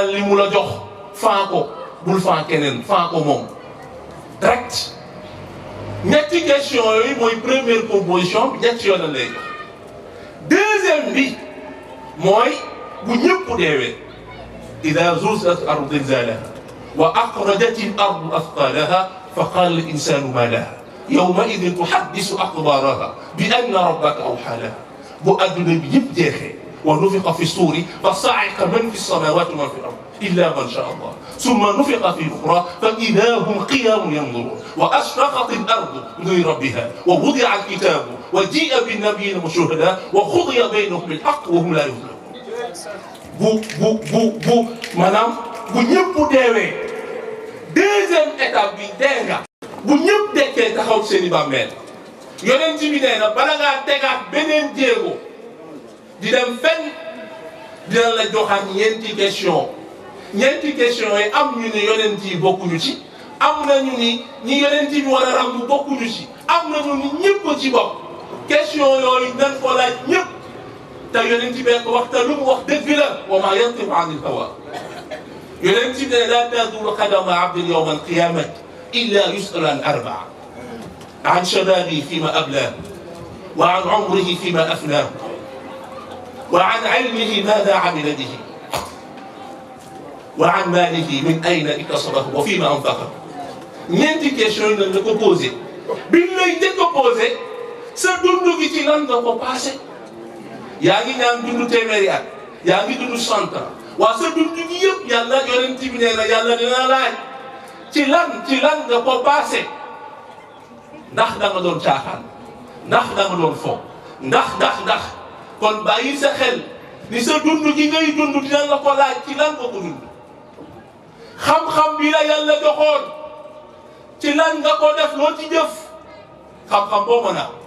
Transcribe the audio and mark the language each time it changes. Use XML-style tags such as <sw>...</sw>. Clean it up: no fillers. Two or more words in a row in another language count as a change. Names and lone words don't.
<wo>mu la jox faa ko bul faa keneen faa ko moom direct ñetti question yooyu mooy</wo> <fr>première composition</fr> <wo>bi ñetti yoon lay jox deuxième bi mooy bu ñëpp deewee</wo> <ar>إذا زلزلت الأرض زلزالها وأخرجت الأرض أثقالها فقال الإنسان ما لها يومئذ تحدث أخبارها بأن ربك أوحى لها</ar> <wo>bu adduna bi yëpp jeexee</wo> <ar>ونفخ في الصور فصعق من في السماوات ومن في الأرض إلا من شاء الله ثم نفخ في أخرى فإذا هم قيام ينظرون وأشرقت الأرض بربها ووضع الكتاب وجيء بالنبيين والشهداء وقضي بينهم بالحق وهم لا</ar> <wo>yuzlamun bu maanaam bu ñëpp deewee</wo> <fr>deuxième étape</fr> <wo>bi dee nga bu ñëpp dekkee taxaw seen i bàmmeel yonent bi nee na bala ngaa tegaat beneen jéego di dem fenn dina la joxaat ñeenti question yi am ñu ne yonent yi bokkuñu ci am nañu ni ñi yonent bi war a ràmbu bokkuñu ci am nañu ni ñëpp ci bokk question yooyu nañ ko laaj ñëpp te yonent bi ko wax te lu mu wax dëgg la</wo> <ar>وما ينطق عن الهوى</ar> <wo>yonent bi ne</wo> <ar>لا تزول قدم عبد يوم القيامة إلا يسأل عن أربع عن شبابه فيما أبلاه وعن عمره فيما أفناه وعن علمه ماذا عمل به وعن ماله من أين اكتسبه وفيما أنفقه</ar> <wo>ñeenti question yi lañ la ko posé biñ lay njëkk a posé sa dund gi ci lan nga ko passé yaa ngi ñaan dund téeméeri at yaa ngi dund 100 ans waa sa dund gi yëpp yàlla yonent bi nee na yàlla dina laaj ci lan nga ko passé ndax da nga doon caaxaan ndax da nga doon fo ndax kon bàyyi sa xel ni sa dund gi ngay dund dina la ko laaj ci lan nga ko dund xam-xam bi la yàlla joxoon ci lan nga ko def loo ci jëf xam-xam boo mën a</wo>